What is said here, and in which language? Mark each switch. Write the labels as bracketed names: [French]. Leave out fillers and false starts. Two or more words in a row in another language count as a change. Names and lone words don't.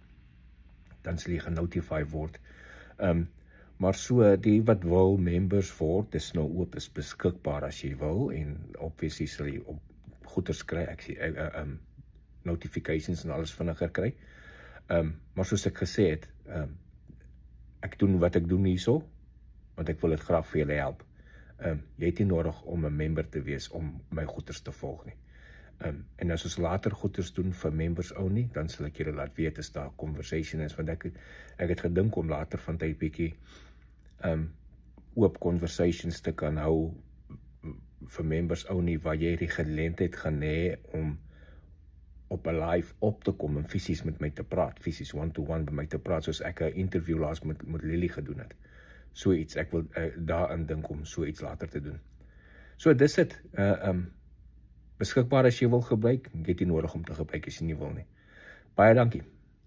[Afrikaans] Dan sal jy genotify word. Maar so, die wat wil members word, dis nou oop, is beskikbaar as jy wil, en obviously sal jy op goeders kry, ek sê, notifications en alles vinniger kry. Maar soos ek gesê het, ek doen wat ek doen hierso, want ek wil dit graag vir julle help. Jy het nie nodig om 'n member te wees om my goeders te volg nie. En as ons later goeders doen vir [English] members only, [Afrikaans] dan sal ek julle laat weet as daar conversation is, want ek het gedink om later van tyd bietjie oop conversations te kan hou vir [English] members only, [Afrikaans] waar jy die geleentheid gaan hê om op 'n live op te kom en fisies met my te praat, fisies one-to-one by my te praat, soos ek 'n interview laas met Lily gedoen het. So iets, ek wil daarin dink om so iets later te doen. So dis dit, beskikbaar as jy wil gebruik, jy het nie nodig om te gebruik as jy nie wil nie. Baie dankie.